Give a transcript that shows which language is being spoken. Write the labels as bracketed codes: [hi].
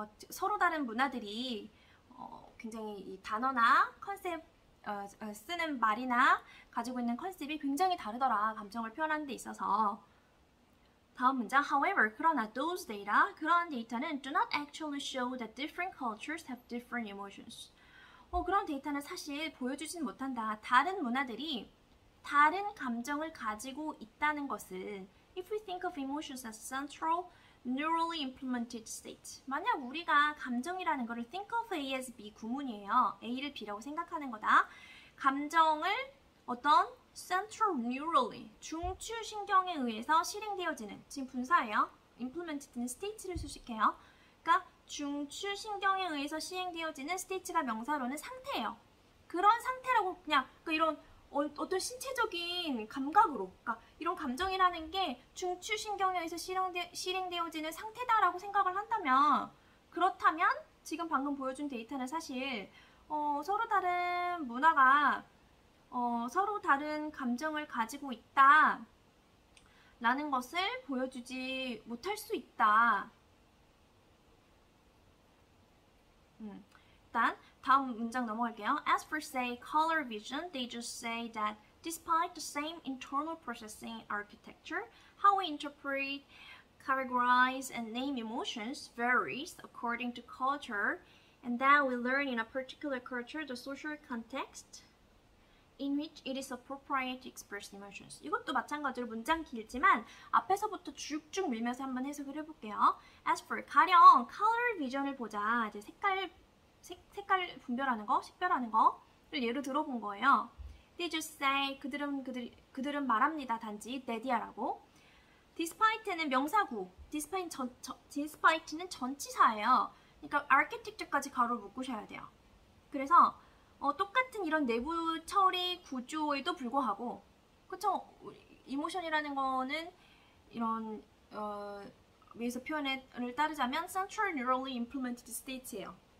[ko] 서로 다른 문화들이 굉장히 이 단어나 컨셉 쓰는 말이나 가지고 있는 컨셉이 굉장히 다르더라. 감정을 표현하는 데 있어서. 다음 문장. [en] However, [ko] 그러나 [en] those data, [ko] 그러한 데이터는 [en] do not actually show that different cultures have different emotions. [ko] 그런 데이터는 사실 보여주진 못한다. 다른 문화들이 다른 감정을 가지고 있다는 것을 [en] If we think of emotions as central, neurally implemented state. [ko] 만약 우리가 감정이라는 거를 [en] think of A as B [ko] 구문이에요. A를 B라고 생각하는 거다. 감정을 어떤 [en] central neurally [ko] 중추신경에 의해서 실행되어지는 지금 분사예요. implemented는 state를 수식해요. 그러니까 중추신경에 의해서 시행되어지는 state가 명사로는 상태예요. 그런 상태라고 그냥 이런 어떤 신체적인 감각으로 그러니까 이런 감정이라는 게 중추신경에 의해서 실행되어지는 상태다라고 생각을 한다면 그렇다면 지금 방금 보여준 데이터는 사실 서로 다른 문화가 서로 다른 감정을 가지고 있다 라는 것을 보여주지 못할 수 있다. 일단 다음 문장 넘어갈게요. [en] As for say color vision, they just say that despite the same internal processing architecture, how we interpret, categorize, and name emotions varies according to culture, and that we learn in a particular culture the social context in which it is appropriate to express emotions. [ko] 이것도 마찬가지로 문장 길지만 앞에서부터 쭉쭉 밀면서 한번 해석을 해볼게요. [en] As for [ko] 가령 color vision을 보자. 이제 색깔 분별하는 거, 식별하는 거를 예로 들어본 거예요. [en] They just say [ko] 그들은 말합니다. 단지 데디아라고. Despite는 명사구. Despite는 전치사예요. 그러니까 architecture까지 가로를 묶으셔야 돼요. 그래서 똑같은 이런 내부 처리 구조에도 불구하고 그쵸? 이모션이라는 거는 이런 위에서 표현을 따르자면 [en] central neurally implemented state [ko] 예요.